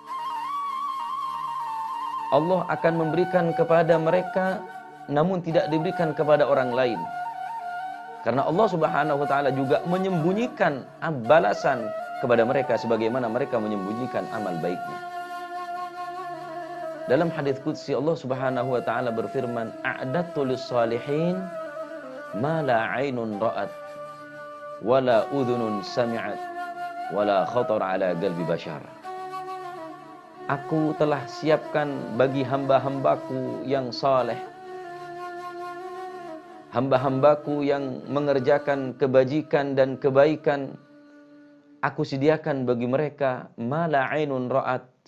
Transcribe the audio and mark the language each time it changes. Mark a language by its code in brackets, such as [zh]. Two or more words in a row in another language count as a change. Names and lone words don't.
[id] Allah akan memberikan kepada mereka namun tidak diberikan kepada orang lain. Karena Allah [ar] سبحانه وتعالى [id] juga menyembunyikan balasan kepada mereka sebagaimana mereka menyembunyikan amal baiknya. Dalam hadis qudsi Allah [ar] سبحانه وتعالى [id] berfirman, [ar] "أعددت للصالحين ما لا عين رأت ولا أذن سمعت ولا خطر على قلب بشر." [id] Aku telah siapkan bagi hamba-hambaku yang saleh, hamba-hambaku yang mengerjakan kebajikan dan kebaikan, aku sediakan bagi mereka [ar] ما لا عين رأت,